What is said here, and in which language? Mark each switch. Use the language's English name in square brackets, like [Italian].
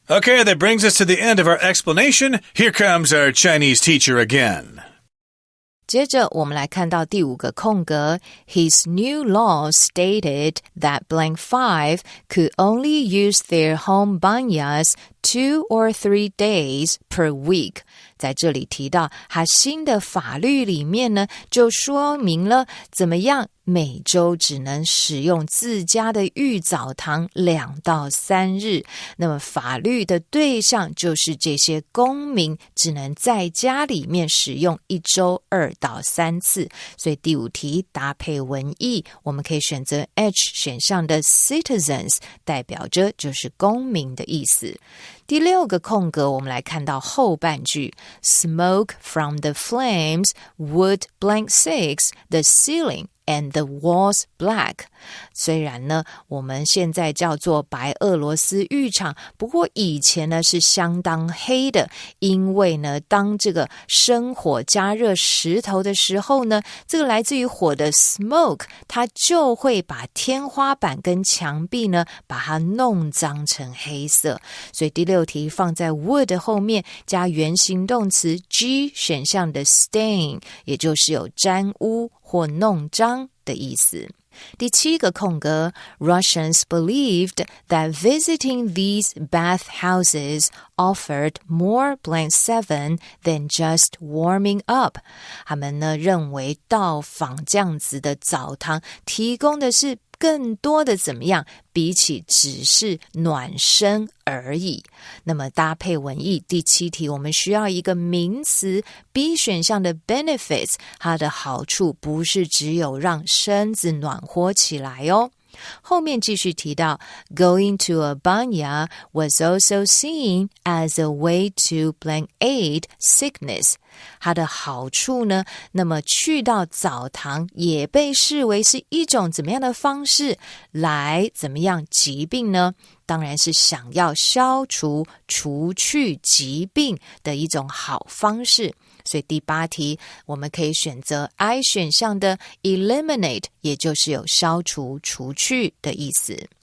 [English] Okay, that brings us to the end of our explanation. Here comes our Chinese teacher again. [Chinese] 接着我们来看到第5个空格 [English] His new law stated that blank 5 could only use their home banyas 2 or 3 days per week. [Chinese] 在这里提到他新的法律里面呢，就说明了怎么样每周只能使用自家的浴澡堂2到3日，那么法律的对象就是这些公民只能在家里面使用1周2到3次，所以第5题搭配文意，我们可以选择 H 选项的 citizens， 代表着就是公民的意思。第6个空格我们来看到后半句 [English] Smoke from the flames would blank 6 the ceiling and the walls black. [Chinese] 虽然呢我们现在叫做白俄罗斯浴场，不过以前呢是相当黑的，因为呢当这个生火加热石头的时候呢，这个来自于火的 smoke 它就会把天花板跟墙壁呢把它弄脏成黑色，所以第6题放在 would 后面加原形动词 G 选项的 stain， 也就是有沾污或弄脏的意思。第7个空格 [English] Russians believed that visiting these bathhouses offered more blank 7 than just warming up. [Chinese] 他们呢认为到访这样子的澡堂提供的是更多的怎么样，比起只是暖身而已。那么搭配文意，第7题我们需要一个名词 B 选项的 benefits， 它的好处不是只有让身子暖和起来哦。后面继续提到 [English] Going to a banya was also seen as a way to blank aid sickness. [Chinese] 它的好处呢，那么去到澡堂也被视为是一种怎么样的方式来怎么样疾病呢？当然是想要消除除去疾病的一种好方式。所以第8题我们可以选择 I 选项的 eliminate， 也就是有消除除去的意思。